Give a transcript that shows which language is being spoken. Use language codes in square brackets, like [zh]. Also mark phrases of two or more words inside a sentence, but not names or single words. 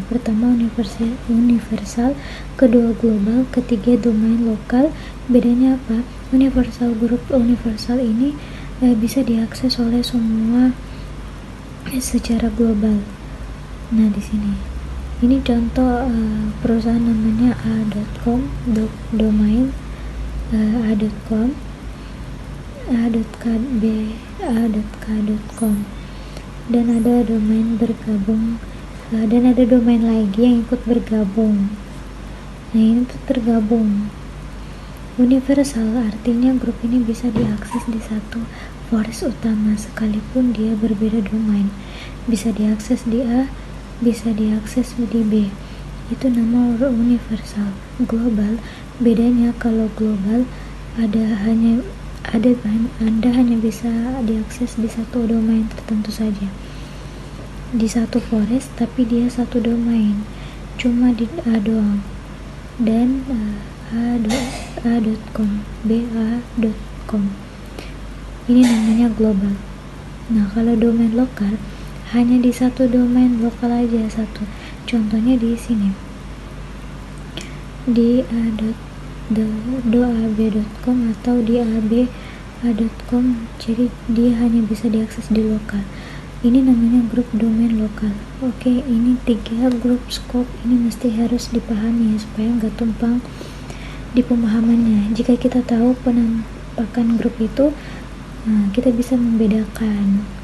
[id] Pertama universal, kedua global, ketiga domain lokal. Bedanya apa? Grup universal ini bisa diakses oleh semua secara global. Nah, di sini ini contoh perusahaan namanya a.com, domain a.com, a.k.b.a.k.com, dan ada domain bergabung, dan ada domain lagi yang ikut bergabung. Nah, ini tuh tergabung. Universal artinya grup ini bisa diakses di satu forest utama sekalipun dia berbeda domain. Bisa diakses di A, bisa diakses di B. Itu nama universal. Global, bedanya kalau global Anda hanya bisa diakses di satu domain tertentu saja, di satu forest, tapi dia satu domain, cuma di A doang, dan a.com, ba.com. Ini namanya global. Nah, kalau domain lokal hanya di satu domain lokal aja, satu. Contohnya di sini, di a.ab.com atau di ab.com, jadi dia hanya bisa diakses di lokal. Ini namanya grup domain lokal. Oke, ini 3 grup scope ini mesti harus dipahami ya, supaya nggak tumpang di pemahamannya. Jika kita tahu penampakan grup itu, kita bisa membedakan.